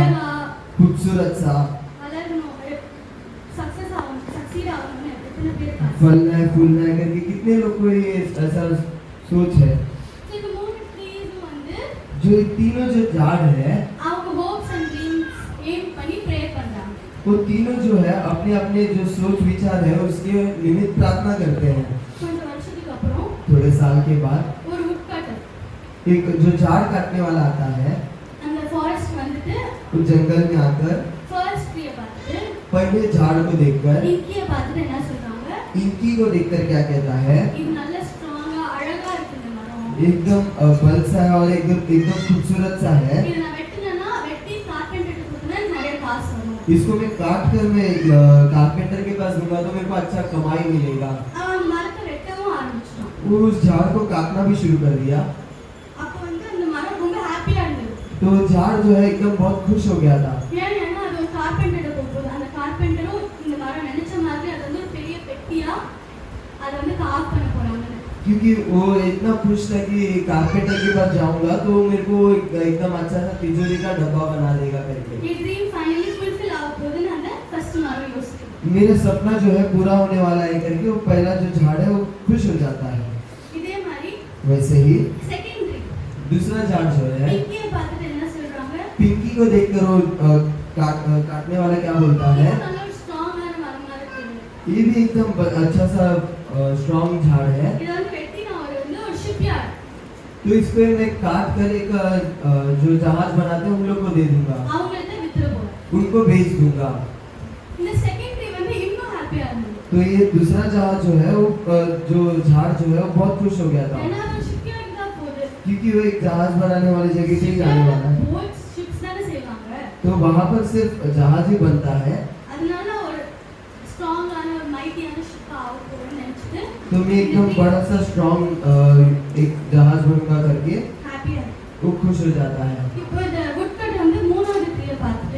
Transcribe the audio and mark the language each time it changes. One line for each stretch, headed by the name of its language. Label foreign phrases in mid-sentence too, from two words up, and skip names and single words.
Tamil: அழகா
Hindi: खूबसूरत सा
Tamil: வளரணும், சக்சஸ் ஆகணும், சக்சீட் ஆகணும்னு எத்தனை பேர் இருக்காங்க.
Hindi: फलना है फूलना है करके कितने लोग को ये ऐसा सोच है।
Tamil: So, இந்த மூணு ட்ரீஸும் வந்து
Hindi: जो ये तीनों जो झाड़ है
Tamil: அவங்க
English: hopes and dreams aim
Tamil: பண்ணி ப்ரே பண்றாங்க.
Hindi: वो तीनों जो है अपने अपने जो सोच विचार है उसके निमित्त प्रार्थना करते हैं।
Tamil: கொஞ்சம் வருஷத்துக்கு அப்புறம்
Hindi: थोड़े साल के बाद
Tamil: ஒரு woodcutter
Hindi: एक जो झाड़ काटने वाला आता है
Tamil: அந்த ஃபாரஸ்ட் வந்துட்டு
Hindi: वो जंगल में आकर
English: first treeயை
Tamil: பார்த்துட்டு
Hindi: पहले झाड़ को देखकर
Tamil: இங்கியை பார்த்துட்டு என்ன சொல்றாங்க,
Hindi: इनकी को देखकर क्या कहता है,
Tamil: இது நல்ல ஸ்ட்ராங்கா அழகா இருக்கு இந்த மரம்.
Hindi: एकदम बल सा है और एकदम खूबसूरत सा है,
Tamil: இது நான் வெட்டினேன்னா வெட்டி கார்பெண்டருக்கு கொடுத்தனா நிறைய காசு வரும்.
Hindi: इसको मैं काट कर मैं कारपेंटर के पास दूंगा तो मेरे को अच्छा कमाई मिलेगा।
Tamil: அவன் அந்த மரத்தை வெட்டவும் ஆரம்பிச்சிட்டான்.
Hindi: वो उस झाड़ को काटना भी शुरू कर दिया
Tamil: அப்போ வந்து அந்த மரம் ரொம்ப ஹாப்பியா இருந்தது.
Hindi: तो झाड़ जो है एकदम बहुत खुश हो गया था,
Tamil: ஏன்னா அது ஒரு கார்பெண்டர்ட்ட போகும்போது அந்த கார்பெண்டரும் இந்த மரம் நினைச்ச மாதிரி அது வந்து ஒரு பெரிய பெட்டியா அதை வந்து காப் பண்ண போறாங்க.
Hindi: क्योंकि वो इतना खुश था कि कारपेंटर के पास जाऊंगा तो मेरे को एकदम अच्छा सा तिजोरी का डब्बा बना देगा करके।
Tamil: ये
English: dream finally fulfil
Tamil: ஆக போகுதுன்னு அந்த ஃபர்ஸ்ட் மரம் யோசிக்குது.
Hindi: मेरा सपना जो है पूरा होने वाला है करके वो पहला जो झाड़ है वो खुश हो जाता है।
Tamil: இதே மாதிரி
Hindi: वैसे ही
English: second tree
Hindi: दूसरा झाड़ जो है
Tamil: பிங்கியை பார்த்துட்டு என்ன சொல்றாங்க,
Hindi: पिंकी को देखकर वो काटने वाला क्या बोलता है,
Tamil: இது நல்ல ஒரு ஸ்ட்ராங்கான மரமா இருக்கு.
Hindi: ये भी एकदम अच्छा सा स्ट्रॉन्ग झाड़ है,
Tamil: இது வந்து வெட்டினா ஒரு ஷிப்யார்ட்
Hindi: तो इसको मैं काट कर एक जो जहाज बनाते हैं उन लोग को दे दूंगा,
Tamil: அவங்கள்ட்ட வித்துற போறேன்.
Hindi: उनको भेज दूंगा।
Tamil: இந்த
English: second tree
Tamil: வந்து இன்னும் ஹாப்பியா இருந்தது.
Hindi: तो ये दूसरा जहाज जो है वो जो झाड़ जो है वो बहुत खुश हो गया था
Tamil: ஏன்னா அது ஷிப்யார்ட் தான் போகுது.
Hindi: क्योंकि वो एक जहाज बनाने वाली जगह से ही जाने वाला है,
English: boats ships
Tamil: தானே செய்வாங்க.
Hindi: तो वहां पर सिर्फ जहाज ही बनता है।
Tamil: அதனால ஒரு ஸ்ட்ராங்கான ஒரு மைட்டியான ஷிப் ஆக போறேன்னு நினைச்சிட்டு
Hindi: तो मैं एकदम बड़ा सा स्ट्रॉन्ग एक जहाज बनूंगा करके
Tamil: ஹாப்பியா
Hindi: वो खुश हो जाता है।
Tamil: இப்போ இந்த woodcut வந்து மூணாவது ட்ரீயை பார்த்துட்டு